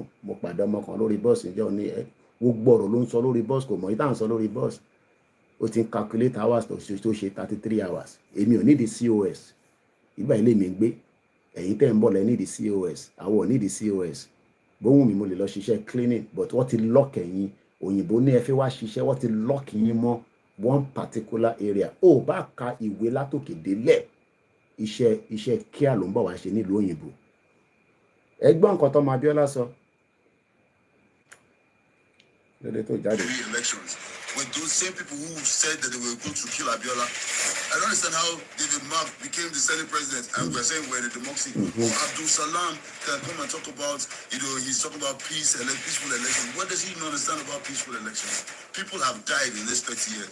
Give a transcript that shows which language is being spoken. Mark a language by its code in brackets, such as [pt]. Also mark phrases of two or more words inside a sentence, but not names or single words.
[yo] Mo pàdé ọmọ kan lórí bọ́ọ̀sì níjọ́ ní gbogbo ọ̀rọ̀ ló ń sọ lórí bọ́ọ̀sì, kò mọ̀ ìtàn sọ lórí bọ́ọ̀sì. Ó ti ń calculate hours tó ṣe 33 hours. Èmi ò nídìí COS, ìgbà ilé mi ń gbé. Ẹ̀yin tẹ́ ń bọ̀ lẹ́ nídìí COS, àwọn ò nídìí COS. Bóhùn mi mo lè lọ ṣiṣẹ́ cleaning, but wọ́n ti lock ẹ̀yin. Òyìnbó ní ẹ fẹ́ wá ṣiṣẹ́, wọ́n ti lock yín mọ́ [en] one particular area. [yo] Ó bá ka ìwé látòkè délẹ̀, iṣẹ́ kíá ló ń bọ̀ wá ṣe nílùú òyìnbó. Ẹ gbọ́ nǹkan tó Abiola sọ. Lóde tó jáde. [en] With those same people who said that they were going to kill Abiola. I don't understand how David Mark became the Senate president and we're saying we're the democracy. Abdul Salam can come and talk about, he's talking about peace and peaceful elections. What does he not understand about peaceful elections? People have died in this 30 years.